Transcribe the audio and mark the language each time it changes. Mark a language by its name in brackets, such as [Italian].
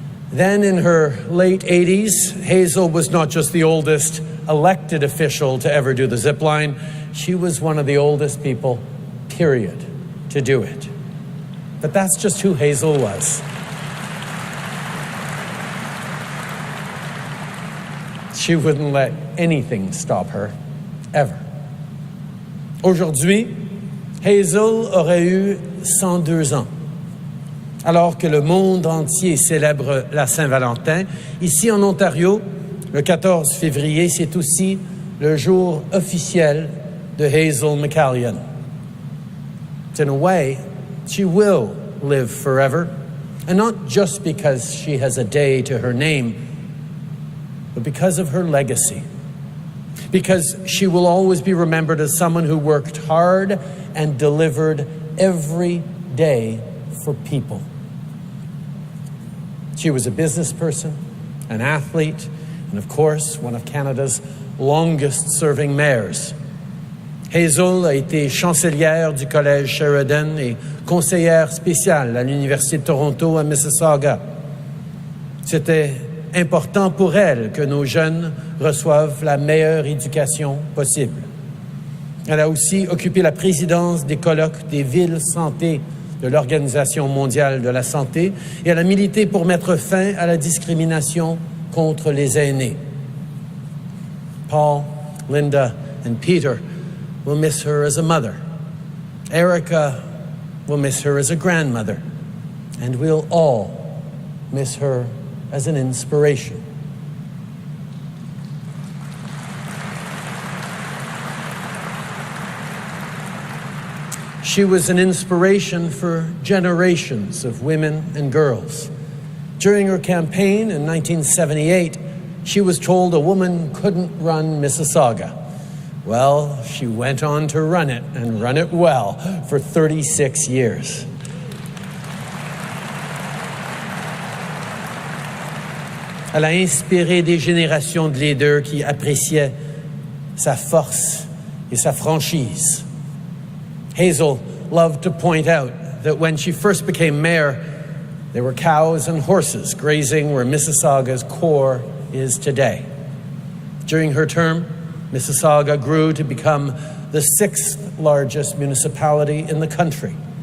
[English] Then in her late 80s, Hazel was not just the oldest elected official to ever do the zip line, she was one of the oldest people, period, to do it. But that's just who Hazel was. She wouldn't let anything stop her, ever. [French] Aujourd'hui, Hazel aurait eu 102 ans. Alors que le monde entier célèbre la Saint-Valentin, ici en Ontario, le 14 février, c'est aussi le jour officiel de Hazel McCallion. [English] In a way, she will live forever, and not just because she has a day to her name, but because of her legacy. Because she will always be remembered as someone who worked hard and delivered every day for people. She was a business person, an athlete, and of course, one of Canada's longest-serving mayors. [French] Hazel a été chancelière du Collège Sheridan et conseillère spéciale à l'Université de Toronto à Mississauga. C'était important pour elle que nos jeunes reçoivent la meilleure éducation possible. Elle a aussi occupé la présidence des colloques des villes santé de l'Organisation mondiale de la santé et elle a milité pour mettre fin à la discrimination contre les aînés. [English] Paul, Linda, and Peter will miss her as a mother. Erica will miss her as a grandmother. And we'll all miss her as an inspiration. She was an inspiration for generations of women and girls. During her campaign in 1978, she was told a woman couldn't run Mississauga. Well, she went on to run it, and run it well, for 36 years. [French] Elle a inspiré des générations de leaders qui appréciaient sa force et sa franchise. [English] Hazel loved to point out that when she first became mayor, there were cows and horses grazing where Mississauga's core is today. During her term, Mississauga grew to become the 6th largest municipality in the country.